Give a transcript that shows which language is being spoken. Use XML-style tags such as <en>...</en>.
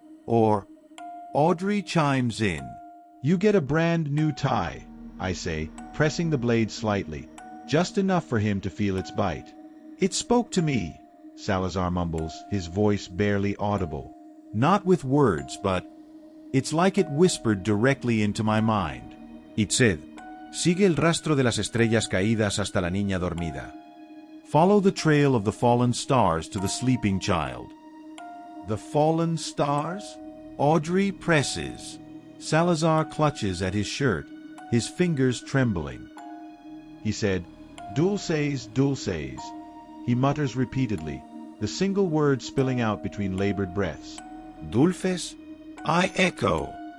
<en>Or, Audrey chimes in. You get a brand new tie, I say, pressing the blade slightly, just enough for him to feel its bite. It spoke to me, Salazar mumbles, his voice barely audible. Not with words, but it's like it whispered directly into my mind. It said,</en> <es>sigue el rastro de las estrellas caídas hasta la niña dormida.</es> <en>Follow the trail of the fallen stars to the sleeping child. The fallen stars? Audrey presses. Salazar clutches at his shirt, his fingers trembling. He said,</en> <es>dulces, dulces.</es> <en>He mutters repeatedly, the single word spilling out between labored breaths. Dulces? I echo.</en>